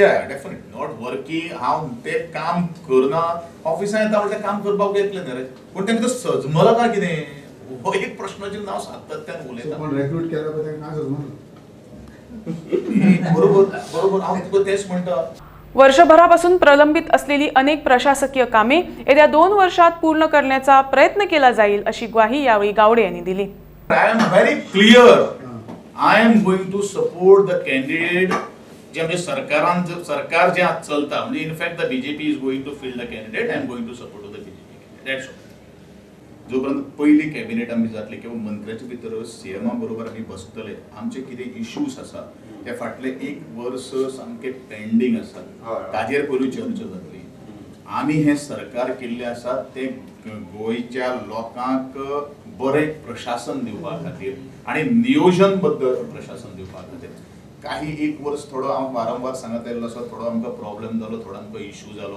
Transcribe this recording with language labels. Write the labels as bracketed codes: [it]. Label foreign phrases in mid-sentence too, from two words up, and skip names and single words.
[en] ya definite not working. [kok] हांव ते काम करना, ऑफिसान येता म्हणल्यार काम करपाक येतलें न्ही रे. पूण तांकां सजमला काय कितें हो एक प्रश्नाचेर हांव सातत्यान उलयता. पण रिक्रूट केला पळय ताका काय सजमला. बरोबर हांव तुका तेच म्हणटा. [mr] वर्षभरापासून प्रलंबित असलेली अनेक प्रशासकीय कामे येत्या 2 वर्षात पूर्ण करण्याचा प्रयत्न केला जाईल अशी ग्वाही यावेळी गावडे यांनी दिली. [en] I am very clear. I am going to support the candidate [kok] जे म्हणजे सरकार जे आज चलता म्हणजे [en] in fact the BJP is going to fill the candidate. I am going to support the BJP candidate. [kok] जोपर्यंत पहिली कॅबिनेट आमी जातले किंवा मंत्र्याच्या भितर सीएमा बरोबर आमी बसतले, आमचे कितें इश्यूज आसा ते फाटले 1 वर्स सामके पेंडिंग आसा ताजेर पयलू चर्चा जातली. आम्ही हे सरकार केल्ले आसा ते गोंयच्या लोकांक बरें प्रशासन दिवपा खातीर आणि नियोजनबद्ध प्रशासन दिवपा खातीर काही एक वर्स थोडो हांव वारंवार सांगत आयिल्लो आसा, थोडो आमकां प्रॉब्लेम जालो, थोडो आमकां इश्यू जालो.